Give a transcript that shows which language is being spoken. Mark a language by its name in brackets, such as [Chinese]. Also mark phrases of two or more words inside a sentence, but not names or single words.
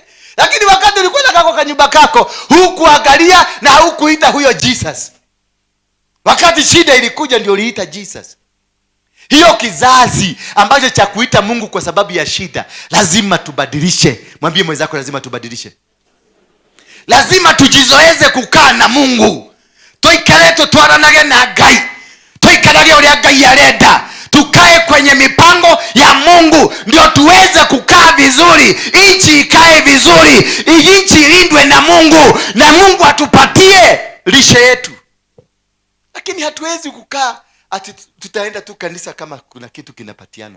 [Swahili] Lakini wakati ulikuwa na kako kanyumba kako, hukuangalia na hukuita huyo Jesus. Wakati shida ilikuja ndio uliita Jesus. Hiyo kizazi ambacho cha kuita Mungu kwa sababu ya shida, lazima tubadilishe. Mwambie mwenzako, lazima tubadilishe. Lazima tujizoeze kukaa na Mungu. [Kikuyu] Tuikare tutwaranage na Ngai. Tuikarage uria Ngai arenda. [Swahili] Tukae kwenye mipango ya Mungu ndio tuweze kukaa vizuri. Nchi ikae vizuri. Nchi ilindwe na Mungu na Mungu atupatie lishe yetu. Lakini hatuwezi kukaa ati tutaenda tu kanisa kama kuna kitu kinapatiano.